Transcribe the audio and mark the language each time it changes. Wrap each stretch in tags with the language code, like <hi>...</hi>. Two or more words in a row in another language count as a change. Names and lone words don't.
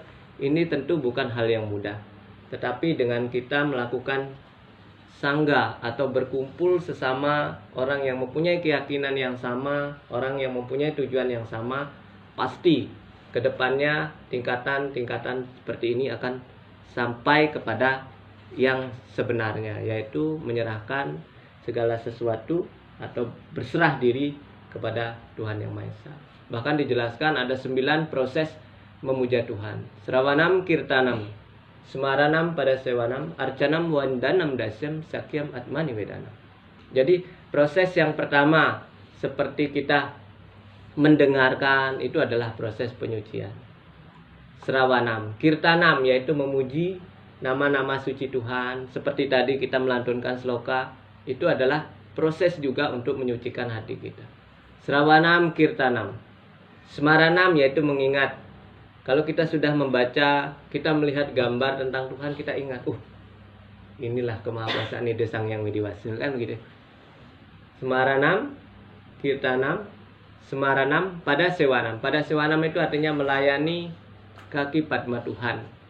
<id>Ini tentu bukan hal yang mudah. Tetapi dengan kita melakukan sangga atau berkumpul sesama orang yang mempunyai keyakinan yang sama, orang yang mempunyai tujuan yang sama, pasti kedepannya tingkatan-tingkatan seperti ini akan sampai kepada yang sebenarnya, yaitu menyerahkan segala sesuatu atau berserah diri kepada Tuhan Yang Maha Esa. Bahkan dijelaskan ada 9 proses memuja Tuhan.</id> <sa>श्रवणं कीर्तनं, स्मरणं पाद सेवनं, अर्चनं वन्दनं दास्यं, सख्यम् आत्म निवेदनम्.</sa> <id>Jadi proses yang pertama seperti kita mendengarkan, itu adalah proses penyucian.</id> <sa>श्रवणं, कीर्तनं</sa> <id>yaitu memuji nama-nama suci Tuhan. Seperti tadi kita melantunkan sloka, itu adalah proses juga untuk menyucikan hati kita.</id> <sa>श्रवणं कीर्तनं.</sa> <id>Semaranam yaitu mengingat. Kalau kita sudah membaca, kita melihat gambar tentang Tuhan, kita ingat, inilah kemahakuasaan Ide Sang Yang Widiwasa, kan begitu.</id> <sa>स्मरणं, कीर्तनं, स्मरणं, पाद सेवनं. पाद सेवनं</sa> <id>itu artinya melayani kaki Padma Tuhan.</id>